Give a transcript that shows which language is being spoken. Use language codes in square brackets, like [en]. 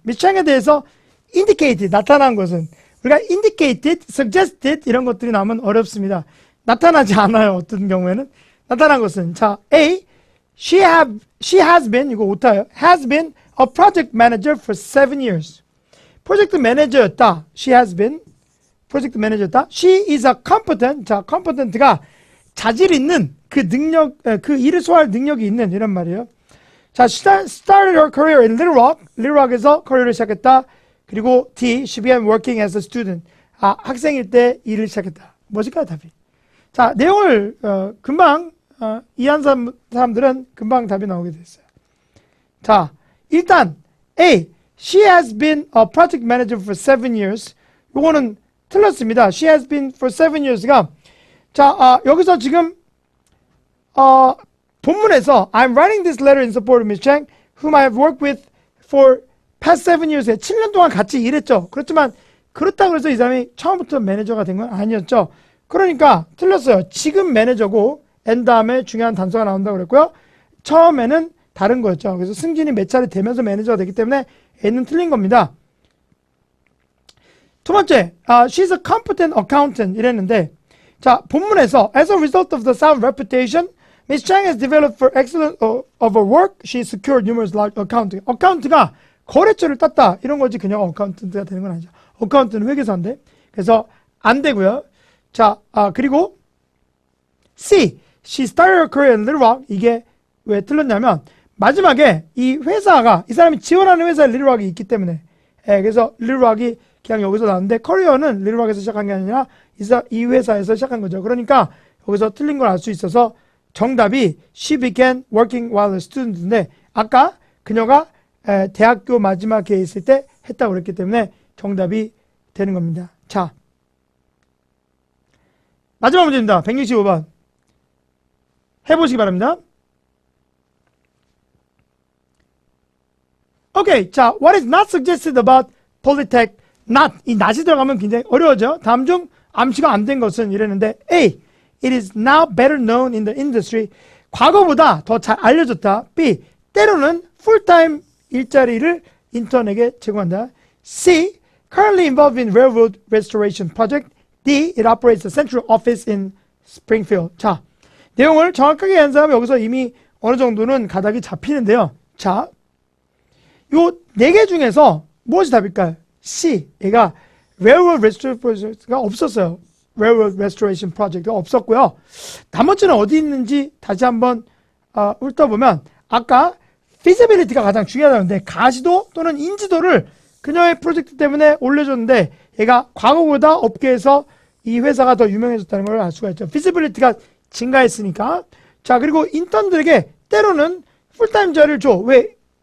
[ko] Miss Chang에 대해서 indicated, 나타난 것은, 우리가 indicated, suggested 이런 것들이 나오면 어렵습니다. 나타나지 않아요. 어떤 경우에는. 나타난 것은, 자, A. [en] She has been, [ko] 이거 오타예요. [en] has been a project manager for 7 years. [ko] 프로젝트 매니저였다. [en] She has been [ko] 프로젝트 매니저였다. [en] She is a competent. [ko] 자, competent가 자질 있는, 그 능력, 그 일을 소화할 능력이 있는, 이런 말이에요. [en] 자, started her career in Little Rock. [ko] Little Rock에서 커리어를 시작했다. 그리고 D. [en] She began working as a student. [ko] 아, 학생일 때 일을 시작했다. 무엇일까요, 답이? 자, 내용을 금방 이해한 사람들은 금방 답이 나오게 됐어요. 자, 일단 A. [en] She has been a project manager for 7 years. [ko] 요거는 틀렸습니다. [en] She has been for 7 years가, [ko] 자, 여기서 지금 본문에서 [en] I'm writing this letter in support of Ms. Chang, whom I have worked with for past 7 years에 [ko] 7년 동안 같이 일했죠. 그렇지만 그렇다고 해서 이 사람이 처음부터 매니저가 된 건 아니었죠. 그러니까 틀렸어요. 지금 매니저고 N 다음에 중요한 단서가 나온다고 그랬고요. 처음에는 다른 거였죠. 그래서 승진이 몇 차례 되면서 매니저가 되기 때문에 N은 틀린 겁니다. 두 번째, [en] she's a competent accountant [ko] 이랬는데, 자, 본문에서 [en] as a result of the sound reputation, Ms. Chang has developed for excellence of her work. She secured numerous large accounting. [ko] 어카운트가 거래처를 땄다. 이런 거지 그냥 어카운트가 되는 건 아니죠. 어카운트는 회계사인데. 그래서 안 되고요. 자, 그리고 C. [en] She started her career in Little Rock. [ko] 이게 왜 틀렸냐면 마지막에 이 회사가 이 사람이 지원하는 회사에 리틀락이 있기 때문에 그래서 리틀락이 그냥 여기서 나왔는데 커리어는 리틀락에서 시작한 게 아니라 이 회사에서 시작한 거죠. 그러니까 여기서 틀린 걸 알 수 있어서 정답이 [en] she began working while a student [ko] 인데 아까 그녀가 대학교 마지막 해에 있을 때 했다고 그랬기 때문에 정답이 되는 겁니다. 자, 마지막 문제입니다. 165번 해보시기 바랍니다. 오케이. [en] 자, what is not suggested about Polytech? not. [ko] 이 not이 들어가면 굉장히 어려워져. 다음 중 암시가 안 된 것은 이랬는데 A. [en] It is now better known in the industry. [ko] 과거보다 더 잘 알려졌다. B. 때로는 풀타임 일자리를 인턴에게 제공한다. C. [en] Currently involved in railroad restoration project. D. It operates a central office in Springfield. [ko] 자, 내용을 정확하게 한 사람은 여기서 이미 어느 정도는 가닥이 잡히는데요. 자, 요 4개 중에서 무엇이 답일까요? C. 얘가 Railroad Restoration Project가 없었어요. Railroad Restoration Project가 없었고요. 나머지는 어디 있는지 다시 한번 훑어보면 아까 feasibility가 가장 중요하다는데 가시도 또는 인지도를 그녀의 프로젝트 때문에 올려줬는데 얘가 과거보다 업계에서 이 회사가 더 유명해졌다는 걸 알 수가 있죠. feasibility가 증가했으니까. 자, 그리고 인턴들에게 때로는 풀타임 자리를 줘. 왜?